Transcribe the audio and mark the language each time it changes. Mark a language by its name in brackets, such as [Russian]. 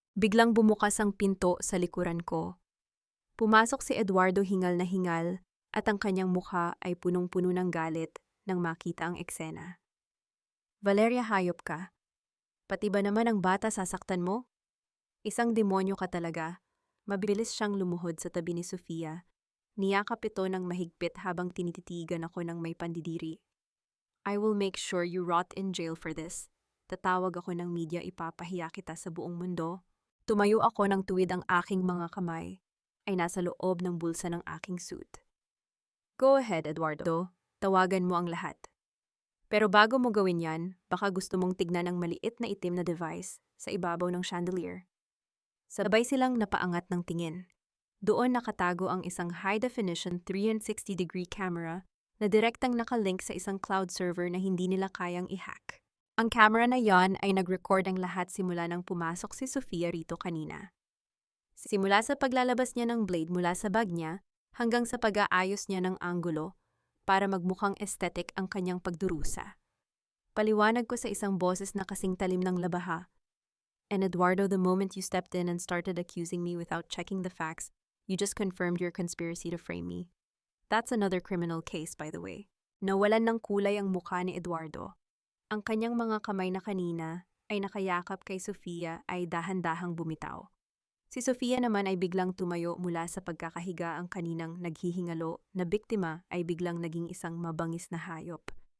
[Filipino] Biglang bumukas ang pinto sa likuran ko. Pumasok si Eduardo, hingal na hingal, at ang kanyang mukha ay punong-puno ng galit nang makita ang eksena. Valeria, hayop ka. Pati ba naman ang bata sasaktan mo? Isang demonyo ka talaga. Mabilis siyang lumuhod sa tabi ni Sofia. Niyakap ito ng mahigpit habang tinititigan ako ng may pandidiri. [English] I will make sure you rot in jail for this. [Filipino] Tatawag ako ng media, ipapahiya kita sa buong mundo. Tumayo ako ng tuwid, ang aking mga kamay ay nasa loob ng bulsa ng aking suit. [English] Go ahead, [Filipino] Eduardo. Tawagan mo ang lahat. Pero bago mo gawin yan, baka gusto mong tignan ang maliit na itim na device sa ibabaw ng chandelier. Sabay silang napaangat ng tingin. Doon nakatago ang isang high-definition 360-degree camera na direktang nakalink sa isang cloud server na hindi nila kayang i-hack. Ang camera na yon ay nag-record ang lahat simula nang pumasok si Sofia rito kanina. Simula sa paglalabas niya ng blade mula sa bag niya hanggang sa pag-aayos niya ng anggulo para magmukhang aesthetic ang kanyang pagdurusa. Paliwanag ko sa isang boses na kasing talim ng labaha. [English] And Eduardo, the moment you stepped in and started accusing me without checking the facts, you just confirmed your conspiracy to frame me. That's another criminal case, by the way. [Filipino] Nawalan ng kulay ang mukha ni Eduardo. Ang kanyang mga kamay na kanina ay nakayakap kay Sofia ay dahan-dahang bumitaw. Si Sofia naman ay biglang tumayo mula sa pagkakahiga. Ang kaninang naghihingalo na biktima ay biglang naging isang mabangis na hayop.